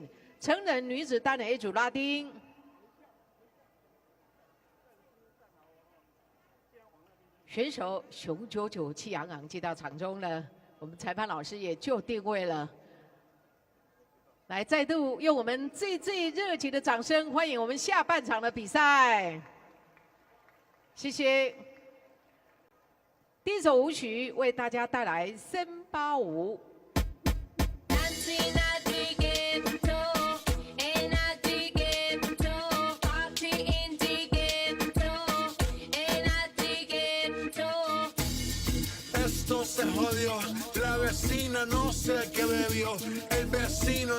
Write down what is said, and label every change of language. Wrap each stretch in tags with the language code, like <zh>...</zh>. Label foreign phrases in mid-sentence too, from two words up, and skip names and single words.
<zh>成人女子单人 A 组拉丁，选手雄赳气昂昂进到场中了，我们裁判老师也就定位了。来，再度用我们最热情的掌声欢迎我们下半场的比赛。谢谢。第一首舞曲为大家带来森巴舞。</zh> <es>Esto se jodió, la vecina no sé qué bebió, el vecino</es>